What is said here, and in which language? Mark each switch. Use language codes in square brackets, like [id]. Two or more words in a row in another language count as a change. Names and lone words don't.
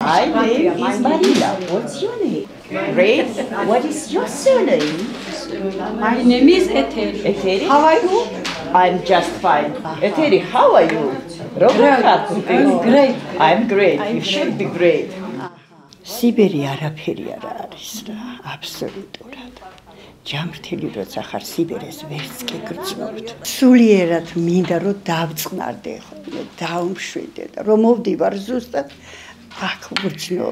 [en] My name is Marina. What's your name? Great. What is your surname? My name is Etheri. Etheri. How are you? I'm just fine. Etheri, how are you? I'm great. I'm great. You should be great. [ka] Siberi არაფერი არ არის რა, აბსოლუტურად. ჯამრთელი როცა ხარ სიბერეს ვერც კი გრძნობთ. სულიერად მინდა რომ დავწყნარდე ხოლმე, დაუმშვიდე და რომ მოვდივარ ზუსტად აქ ვგრძნო.